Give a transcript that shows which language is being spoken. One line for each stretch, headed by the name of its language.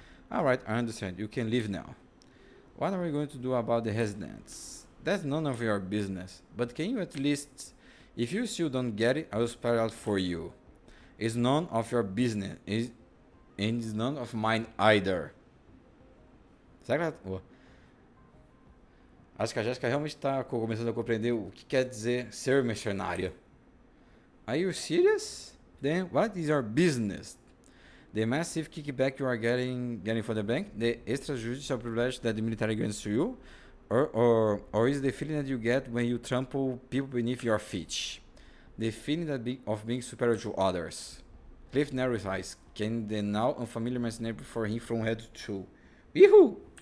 English: Alright, I understand. You can leave now. What are we going to do about the residents? That's none of your business. But can you at least... If you still don't get it, I will spell it out for you. It's none of your business. And it's none of mine either.
Portuguese: Será que ela... Acho que a Jéssica realmente está começando a compreender o que quer dizer ser mercenária.
English: Are you serious? Then what is your business? The massive kickback you are getting from the bank, the extrajudicial privilege that the military grants to you, or is the feeling that you get when you trample people beneath your feet? The feeling of being superior to others. Cliff narrowed his eyes, scanning the now unfamiliar mercenary before him from head to toe. Woohoo!